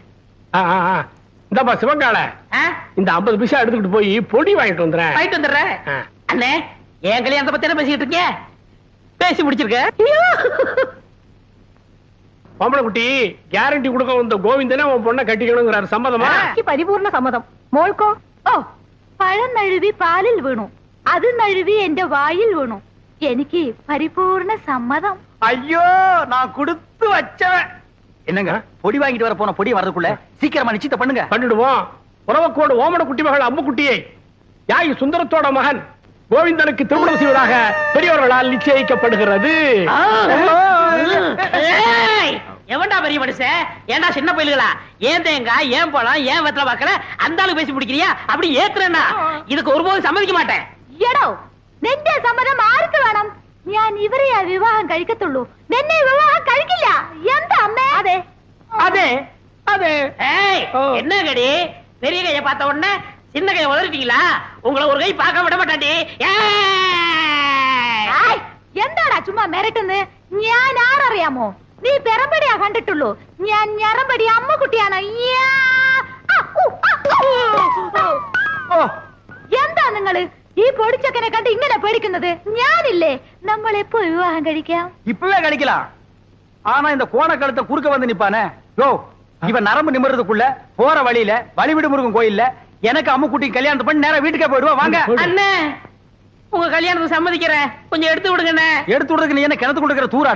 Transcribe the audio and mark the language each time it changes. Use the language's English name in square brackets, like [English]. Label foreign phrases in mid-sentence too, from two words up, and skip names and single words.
[Tamil] இந்தப்பா சிவங்கால, இந்த 50 பைசா எடுத்துக்கிட்டு போய் பொடி வாங்கிட்டு வந்துடுறேன். வாங்கிட்டு வந்துடுறேன். அண்ணே என் கல்யாணத்தை பத்தி என்ன பேசிக்கிட்டு இருக்கீங்க? பேசி முடிச்சிருக்க. பொம்பளை குட்டி கேரண்டி கொடுக்க வந்த கோவிந்தனே உன் பொண்ணை கட்டிக்கணுங்கிறாரு. சம்மதமா? [Malayalam] പരിപൂർണ സമ്മതം. മോൾക്കോ? ഓ, പഴം നഴുവി പാലിൽ വീണു, അത് നഴുവി എന്റെ വായിൽ വീണു. എനിക്ക് പരിപൂർണ സമ്മതം. [Tamil] ஐயோ, நான் கொடுத்து வச்சவன். என்னங்க பொடி வாங்கிட்டு வர போன பொடி வரதுக்குள்ள சீக்கிரமா நிச்சயத்தை பண்ணுங்க. பண்ணிடுவோம். உறவக்கோடு ஓமன குட்டி மகள் அம்மு குட்டியை யாகி சுந்தரத்தோட மகன் கோவிந்தனுக்கு திருமணம் செய்வதாக பெரியவர்களால் நிச்சயிக்கப்படுகிறது. எவன்டா பெரிய மனுஷன்? ஏன்டா சின்ன பயில்களா? ஏன் தேங்காய், ஏன் பழம், ஏன் வெத்தலை பாக்கல அந்த ஆளு பேசி பிடிக்கிறியா? அப்படி ஏத்துறேன்னா இதுக்கு ஒருபோதும் சம்மதிக்க மாட்டேன். [Malayalam] എടോ, നിന്റെ സമ്മതം ആർക്ക് വേണം? ഞാൻ ഇവരെയാ വിവാഹം കഴിക്കത്തുള്ളൂ എന്നെ വിവാഹം കഴിക്കില്ല എന്താ അമ്മേ അതെ [Tamil] அதே அதே ஏய் என்ன கடி பெரிய கைய பார்த்த உடனே சின்ன கைய உதறிட்டீங்களா உங்களை ஒரு கை பார்க்க விட மாட்டாண்டி [Malayalam] എന്താടാ ചുമ്മാ മിരട്ടുന്ന് ഞാൻ ആരറിയാമോ നീ പെരമ്പടിയാ കണ്ടിട്ടുള്ളൂ ഞാൻ ഞരമ്പടി അമ്മക്കുട്ടിയാണ് എന്താ നിങ്ങള് ഈ പൊടിച്ചക്കനെ കണ്ട് ഇങ്ങനെ പേടിക്കുന്നത് ഞാനില്ലേ നമ്മൾ എപ്പോ വിവാഹം കഴിക്കാം [Tamil] இப்பவே கிடைக்கலாம் ஆனா இந்த கோணக்கழுத்தை குறுக்க வந்து நிப்பானே யோ இவன் நரம்பு நிமிர்றதுக்குள்ள போற வழியில வழிவிடு முருகன் கோயில்ல எனக்கு அம்முக்குட்டி கல்யாணத்தை பண்ணி நேரா வீட்டுக்கே போயிடுவா வாங்க அண்ணே உங்க கல்யாணத்துக்கு சம்மதிக்கிறேன் கொஞ்சம் எடுத்து விடுங்கண்ணே எடுத்து விடுறதுக்கு நீ என்ன கிணத்து கொடுக்கிற தூராடா